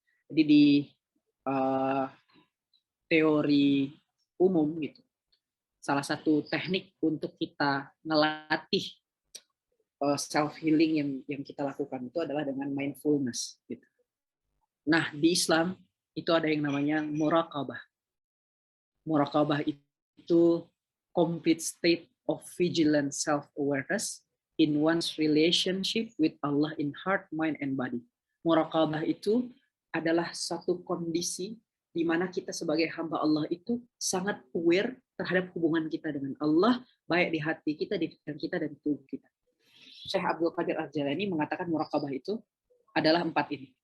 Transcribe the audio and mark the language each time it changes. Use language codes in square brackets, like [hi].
[id] Jadi di teori umum gitu, salah satu teknik untuk kita ngelatih self healing yang kita lakukan itu adalah dengan mindfulness gitu. Nah, di Islam itu ada yang namanya muraqabah. [en] Muraqabah itu complete state of vigilant self-awareness in one's relationship with Allah in heart, mind, and body. [id] Muraqabah itu adalah satu kondisi di mana kita sebagai hamba Allah itu sangat aware terhadap hubungan kita dengan Allah, baik di hati kita, di pikiran kita, dan di tubuh kita. Syekh Abdul Qadir Al-Jailani mengatakan muraqabah itu adalah 4 ini.